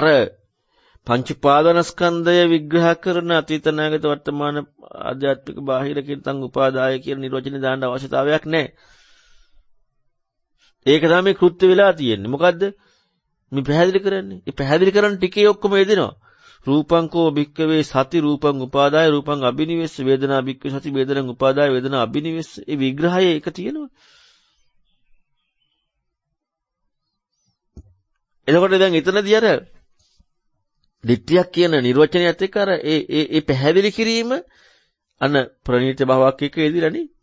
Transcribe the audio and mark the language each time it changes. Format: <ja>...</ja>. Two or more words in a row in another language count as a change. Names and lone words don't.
<si>අර පංච උපාදානස්කන්ධය විග්‍රහ කරන අතීත නාගත වර්තමාන ආධ්‍යාත්මික බාහිර කියන උපාදාය කියන නිර්වචනය දාන්න අවශ්‍යතාවයක් නැහැ. ඒක තමයි කෘත්‍ය වෙලා තියෙන්නේ. මොකද්ද? මේ පැහැදිලි කරන්නේ. ඒ පැහැදිලි කරන ටිකේ ඔක්කොම එදිනවා.</si> <pi>රූපංකෝ භික්කවේ සති රූපං උපාදාය රූපං අබිනිවෙස්ස වේදනා භික්කවේ සති වේදනං උපාදාය වේදනා අබිනිවෙස්ස.</pi> <si>ඒ විග්‍රහය ඒක තියෙනවා. එතකොට දැන් එතනදී අර දිට්ඨියක් කියන නිර්වචනයත් එක්ක අර ඒ පැහැදිලි කිරීම අන ප්‍රණීත භාවයක් එක්ක එදිලානේ.</si>